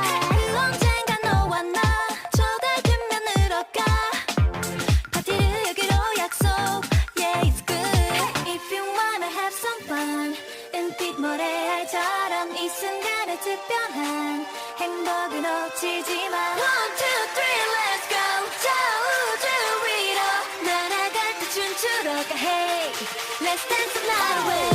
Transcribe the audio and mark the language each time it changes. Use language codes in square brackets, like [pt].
[ko] 그 언젠가 너와 나 저 달 뒷면으로 가. 파티를 여기로 약속. [en] Yeah, it's good if you wanna have some fun. [ko] 은빛 모래알처럼 이 순간의 특별한 행복을 놓치지 마. [en] 1, 2, 3, let's go. [ko] 저 우주 위로 날아갈 때 춤추러 가. [en] Hey, let's dance the night away.